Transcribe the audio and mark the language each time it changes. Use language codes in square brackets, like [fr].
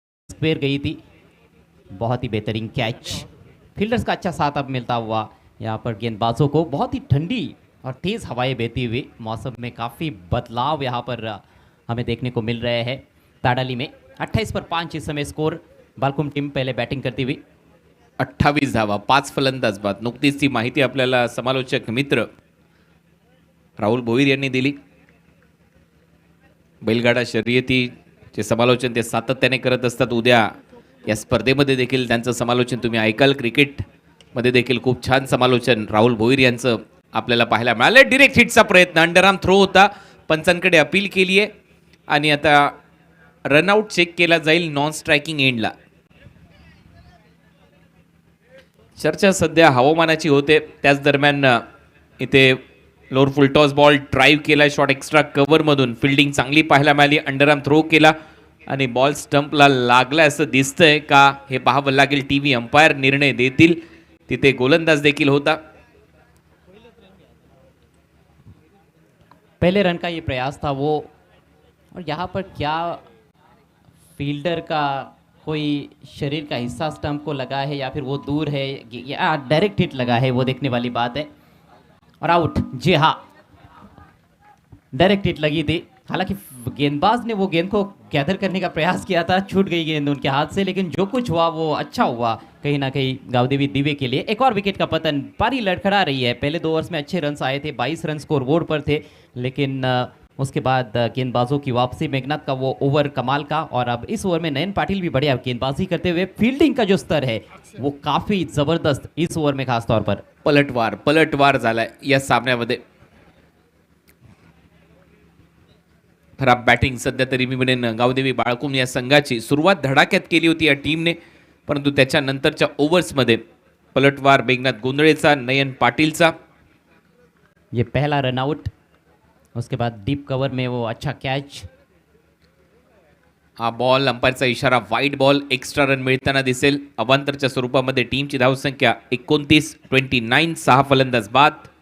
[hi] Square गई थी, बहुत ही बेहतरीन कैच, फील्डर्स का अच्छा साथ अब मिलता हुआ यहाँ पर गेंदबाजों को। बहुत ही ठंडी और तेज़ हवाएं बहती हुई, मौसम में काफ़ी बदलाव यहाँ पर हमें देखने को मिल रहे हैं। ताडाली में 28 पर 5 इस समय स्कोर। बालकुम टीम पहले बैटिंग करती हुई। [mr] 28 धावा, 5 फलंदाज बाद. नुकतीच ती माहिती आपल्याला समालोचक मित्र राहुल भोईर यांनी दिली. बैलगाडा शर्यतीचे समालोचन ते सातत्याने करत असतात. उद्या या स्पर्धेमध्ये देखील त्यांचं समालोचन तुम्ही ऐकाल. क्रिकेटमध्ये देखील खूप छान समालोचन राहुल भोईर यांचं आपल्याला पाहायला मिळालं. डिरेक्ट हिटचा प्रयत्न, अंडरआर्म थ्रो होता, पंचांकडे अपील केली आहे आणि आता रनआउट चेक केला जाईल नॉन स्ट्रायकिंग एंडला. चर्चा सध्या हवामानाची होते. त्याच दरम्यान इथे लोअर फुलटॉस बॉल ड्राईव्ह केला, शॉट एक्स्ट्रा कव्हरमधून फिल्डिंग चांगली पाहायला मिळाली. अंडरआर्म थ्रो केला आणि बॉल स्टंपला लागला असं दिसतंय का हे पाहावं लागेल. टीव्ही अंपायर निर्णय देतील. तिथे गोलंदाज देखील होता. [hi] पहले रन का ये प्रयास था वो, और यहाँ पर क्या फील्डर का कोई शरीर का हिस्सा स्टंप को लगा है या फिर वो दूर है या डायरेक्ट हिट लगा है, वो देखने वाली बात है। और आउट, जी हाँ, डायरेक्ट हिट लगी थी। हालांकि गेंदबाज ने वो गेंद को गैदर करने का प्रयास किया था, छूट गई गेंद उनके हाथ से, लेकिन जो कुछ हुआ वो अच्छा हुआ कहीं ना कहीं गावदेवी दिवे के लिए। एक और विकेट का पतन, पारी लड़खड़ा रही है। पहले 2 ओवर्स में अच्छे रन्स आए थे, 22 रन स्कोर बोर्ड पर थे, लेकिन उसके बाद गेंदबाजों की वापसी, मेघनाथ का वो ओवर कमाल का, और अब इस ओवर में नयन पाटिल भी बढ़िया गेंदबाजी करते हुए। फील्डिंग का जो स्तर है वो काफी जबरदस्त इस ओवर में, खास तौर पर [mr] पलटवार झालाय या सामन्यामध्ये. खराब बॅटिंग सध्या तरी मी म्हणेन गावदेवी बाळकुम या संघाची. सुरुवात धडाक्यात केली होती या टीमने, परंतु त्याच्यानंतरच्या ओव्हर्समध्ये पलटवार मेघनाथ गोंधळेचा, नयन पाटीलचा. [hi] ये पहला रनआउट, उसके बाद डीप कवर में वो अच्छा कैच. [mr] हा बॉल अंपायरचा इशारा, वाईड बॉल, एक्स्ट्रा रन मिळताना दिसेल. अवांतरच्या स्वरूपामध्ये टीमची धावसंख्या 29, 29, 6 फलंदाज बाद.